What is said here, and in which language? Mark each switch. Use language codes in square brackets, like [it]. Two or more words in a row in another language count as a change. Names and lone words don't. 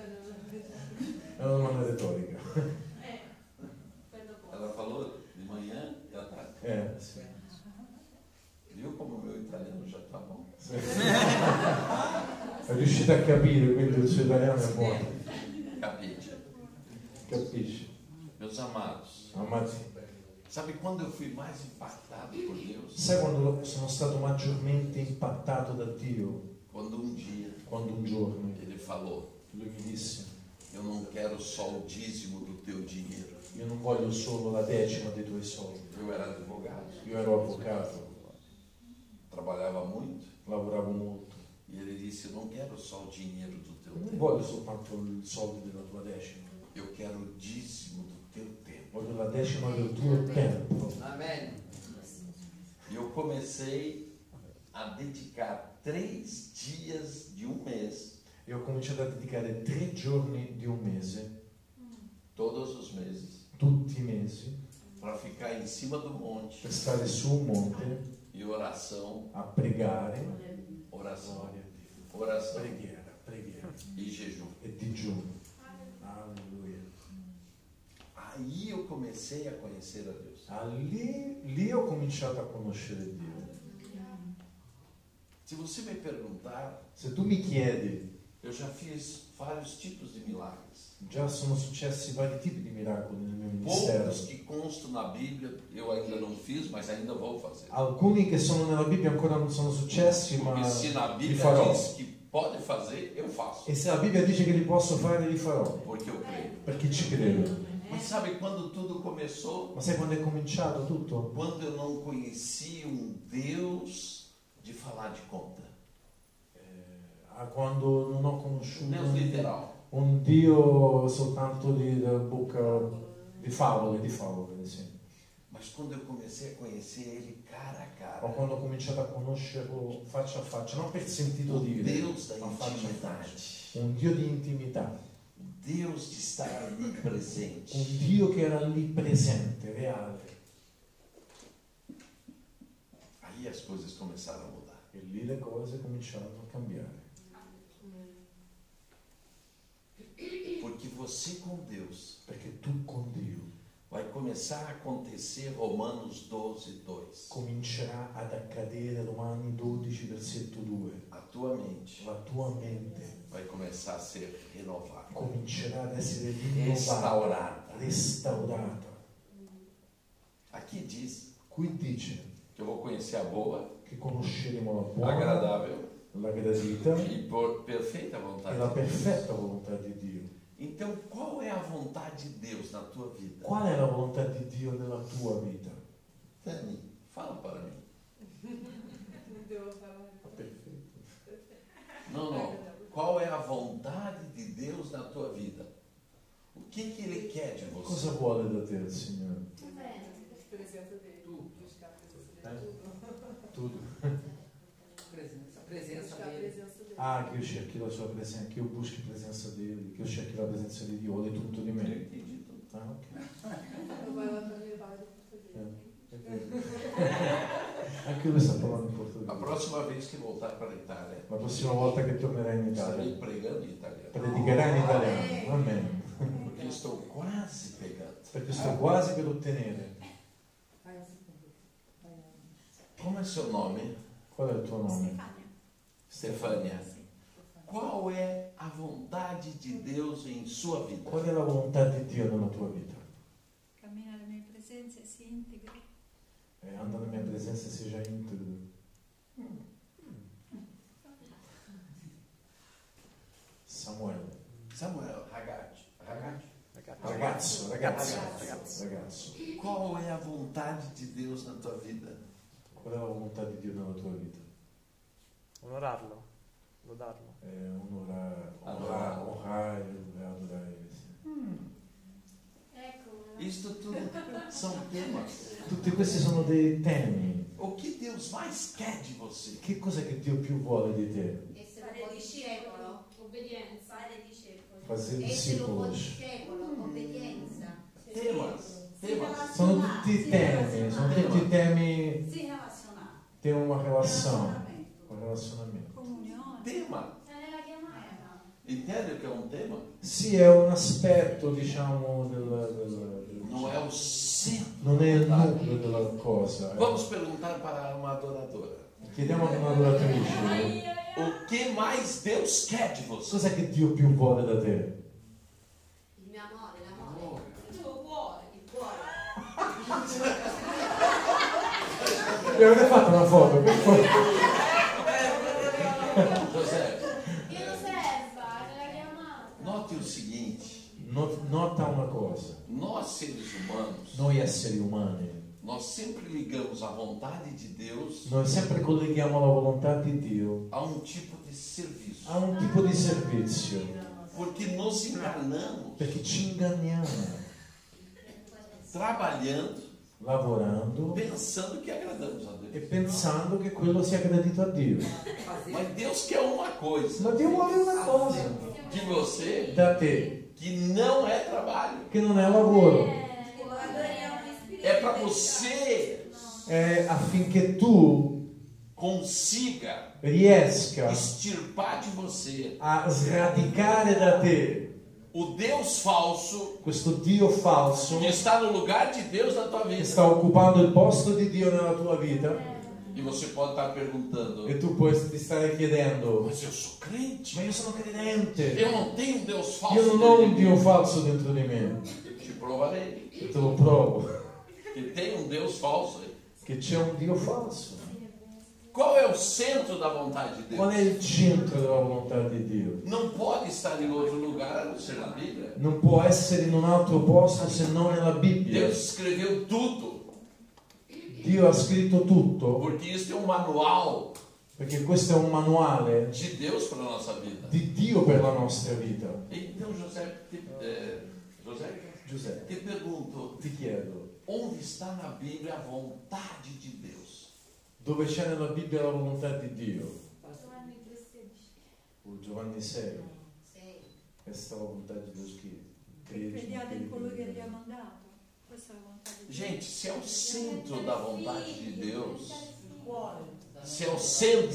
[it] È una domanda retorica. Quello può. [pt] Ela falou de manhã e à tarde. [it] Sì. [pt] Viu como o meu italiano já está bom? [it] Sì. È riuscita a capire, quindi il suo italiano è buono. Capite? Capisci? [pt] Meus amados, [it] Amati, [pt] sabe quando eu fui mais impactado por Deus? [it] sai quando sono stato maggiormente impattato da Dio? [pt] Quando um dia [it] Quando un giorno [pt] Ele falou: [it] lui mi disse: [pt] eu não quero só o dízimo do teu dinheiro. [it] io non voglio solo la decima dei tuoi soldi. [pt] Eu era advogado, [it] Io ero avvocato, [pt] trabalhava muito, [it] lavoravo molto. [pt] e ele disse: eu não quero só o dinheiro do teu [it] Non [pt] tempo. [it] voglio soltanto i soldi della tua decima. [pt] quero o dízimo do teu tempo. [it] voglio la decima del tuo tempo. Amen. [pt] E eu comecei a dedicar 3 dias de um mês, [it] E ho cominciato a dedicare 3 giorni di un mese, [pt] todos os meses, [it] tutti i mesi, [pt] para ficar em cima do monte [it] per stare su un monte [pt] e oração, [it] a pregare, [pt] oração, [it] gloria a Dio, [pt] oração [it] preghiera [pt] e jejum. [it] e digiuno. Alleluia. [pt] Aí eu comecei a conhecer a Deus. [it] Lì ho cominciato a conoscere Dio. [pt] Se você me perguntar, [it] Se tu mi chiedi, [pt] eu já fiz vários tipos de milagres. [it] già sono successi vari tipi di miracoli nel mio ministero. [pt] Poucos que constam na Bíblia, eu ainda não fiz, mas ainda vou fazer. [it] Alcuni che sono nella Bibbia ancora non sono successi, ma [pt] Porque se na [it] li [pt] Bíblia [it] farò. [pt] diz que pode fazer, eu faço. [it] E se la Bibbia dice che li posso fare, li farò, [pt] Porque eu creio. [it] perché ci credo. [pt] Mas sabe quando tudo começou? [it] Ma sai quando è cominciato tutto? [pt] Quando eu não conhecia Deus de falar de conta. [it] Quando non ho conosciuto [pt] Deus literal. [it] un Dio soltanto di bocca di favole, sì. [pt] Mas quando eu comecei a conhecer Ele cara a [it] O [pt] cara, [it] quando ho cominciato a conoscerlo faccia a faccia, non per sentito o dire, [pt] Deus da [it] ma faccia a [pt] intimidade, [it] faccia. Un Dio di intimità, [pt] Deus de estar ali presente, [it] un Dio che era lì presente, reale. [pt] aí as coisas começaram a mudar. [it] E lì le cose cominciarono a cambiare. [pt] Porque você com Deus [it] Perché tu con Dio [pt] vai começar a acontecer Romanos 12, 2. [it] comincerà ad accadere Romani 12, versetto 2. [pt] A tua mente [it] La tua mente [pt] vai começar a ser renovada, [it] comincerà ad essere rinnovata, [pt] restaurada. [it] restaurata. [pt] Aqui diz [it] Qui dice [pt] que eu vou conhecer a boa, [it] che conosceremo la buona, [pt] agradável [it] la gradita [pt] e perfeita [it] e [pt] vontade [it] la [pt] de Deus. [it] perfetta volontà di Dio. [pt] Então, qual é a vontade de Deus na tua vida? [it] Qual è la volontà di Dio nella tua vita? [pt] Dani, fala para mim. [it] Perfetto. [pt] Não, não. Qual é a vontade de Deus na tua vida? O que Ele quer de você? [it] Cosa vuole da te il Signore? [pt] Presença dele. Buscar a presença dele. Tudo. A presença Buscar a dele. presença dele. [it] Ah, che io cerchi la sua presenza, che io buschi la presenza di che io cerchi la presenza di Dio, vuole tutto di [pt] Eu [it] me. [pt] entendi tudo. Ah, ok. Não vai lá para levar do português. [it] È vero. Anche lui sta parlando in [pt] A [it] portoghese. [pt] próxima vez que voltar para a Itália, [it] La prossima volta che tornerai in [pt] estarei [it] Italia, [pt] pregando em italiano. [it] predicherai in italiano. Amen. [pt] Porque eu estou quase pegando. [it] Perché sto quasi per ottenere. [pt] Como é seu nome? [it] Qual è il tuo nome? Stefânia. [pt] Qual é a vontade de Deus em sua vida? [it] Qual è la volontà di Dio nella tua vita? Cammina nella mia presenza e si integra. Anda nella mia presenza e sia già integro. Samuele. Samuel, ragazzo. Ragazzo. Qual é a vontade de Deus na tua vida? Qual è la volontà di Dio nella tua vita? Onorarlo, lodarlo. Onorare e adorare. Sì. Ecco, [pt] Isto tudo são temas. [it] Tutti questi sono dei temi. [pt] O que Deus mais quer de você? [it] Che cos'è che Dio più vuole di te? essere un po' discepolo, obbedienza, fare discepoli. [pt] Fazer [it] Essere un po' [pt] discípulos. [it] discepolo, obbedienza. [pt] Temas. [it] Sono tutti temi, Si relazionare. di una relazione, un relazionamento. Comunione. Tema. È nella chiamata. [pt] Entende o que é um tema? [it] Sì, è un aspetto, diciamo, [pt] Não é o centro. [it] non è il nucleo della cosa. [pt] Vamos perguntar para uma adoradora. [it] Chiediamo ad un'adoratrice, [pt] O que mais Deus quer de você? [it] cos'è che Dio più vuole da te? Il mio amore, l'amore. Il tuo cuore, il cuore. Mi avete fatto una foto, per favore? José, Io lo serva, è nella chiamata. [pt] note o seguinte: [it] Nota una cosa, [pt] nós seres humanos, [it] noi esseri umani, [pt] nós sempre ligamos a vontade de Deus [it] noi sempre colleghiamo la volontà di Dio [pt] a um tipo de serviço. [it] a un tipo di servizio. [pt] Porque nos enganamos, [it] Perché ci inganniamo, [pt] trabalhando, [it] lavorando [pt] pensando que agradamos a [it] e [pt] Deus. [it] pensando che quello sia gradito a Dio. [pt] Mas Deus quer uma coisa [it] Ma Dio vuole una cosa [pt] de você [it] da te, [pt] que não é trabalho. [it] che non è lavoro, [pt] É para você [it] è affinché tu [pt] consiga [it] riesca [pt] extirpar de você [it] a sradicare da te [pt] o Deus falso [it] questo Dio falso [pt] que está no lugar de Deus na tua [it] che [pt] vida. [it] sta occupando il posto di Dio nella tua vita. [pt] E você pode estar perguntando: [it] E tu puoi ti stare chiedendo: [pt] mas eu sou crente, [it] ma io sono credente, [pt] eu não tenho um Deus falso. [it] io non ho un [pt] dentro de [it] Dio [pt] mim." [it] falso dentro di me. [pt] Te provarei [it] E te lo provo, [pt] que tem um Deus falso aí. [it] che c'è un Dio falso. [pt] Qual é o centro da vontade de [it] Qual [pt] Deus? [it] è il centro della volontà di Dio? [pt] Não pode estar em outro lugar a não ser na Bíblia. [it] Non può essere in un altro posto se non nella Bibbia. [pt] Deus escreveu tudo, [it] Dio ha scritto tutto, [pt] porque isso é um manual [it] perché questo è un manuale [pt] de Deus para a nossa vida. [it] di Dio per la nostra vita. [pt] Então, José, [it] Giuseppe, [pt] te pergunto, [it] ti chiedo, [pt] onde está na Bíblia a vontade de Deus? [it] dove c'è nella Bibbia la volontà di Dio? Giovanni 3,16. Giovanni 6. Sì. Questa è la volontà di Dio che Crediate in colui che vi ha mandato. Questa è la volontà di Dio. [pt] Gente, se é o centro da vontade de Deus, se é o centro